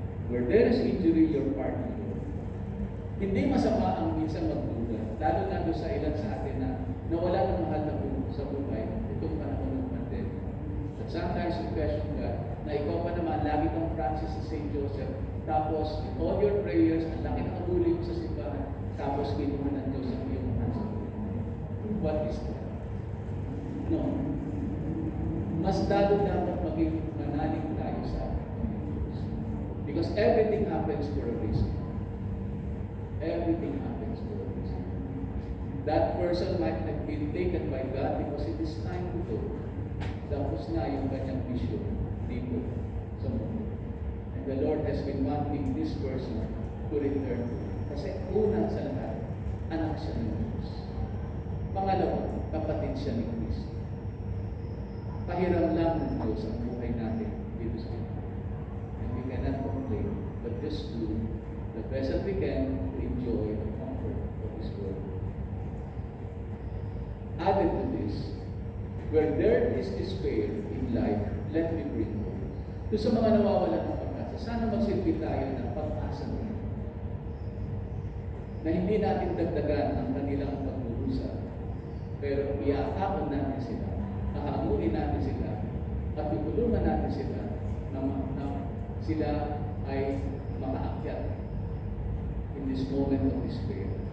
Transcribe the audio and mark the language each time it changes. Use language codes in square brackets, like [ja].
[en] Where there is injury, your partner. [tl] Hindi masama ang minsan magduda, lalo na doon sa ilan sa atin na nawala ng mahal na sa buhay itong panahon ng pandemic. At [en] sometimes you question God [tl] na ikaw pa naman, lagi kang Francis sa St. Joseph, tapos [en] all your prayers, [tl] ang laki ng abuli mo sa simbahan, tapos kinuha ng Diyos ang iyong mahal sa buhay. [en] What is that? No. [tl] Mas lalo dapat maging manalig tayo sa ating Diyos. [en] Because everything happens for a reason. Everything happens for a reason. That person might have been taken by God because it is time to go. [tl] Tapos na yung kanyang mission dito sa mundo. [en] And the Lord has been wanting this person to return. [tl] Kasi una sa lahat, anak siya ng Diyos. Pangalawa, kapatid siya ni Kristo. Pahiram lang ng Diyos ang buhay natin dito sa mundo. [en] And we cannot complain, but just do the best that we can to enjoy the comfort of His Word. Added to this, where there is despair in life, let me bring hope. [tl] Doon sa mga nawawalan ng pag-asa, sana magsilbi tayo ng pag-asa nila. Na hindi natin dagdagan ang kanilang pagdurusa, pero iakapon natin sila, hahamunin natin sila, at tutulungan natin sila na sila ay makaakyat [en] in this moment of despair.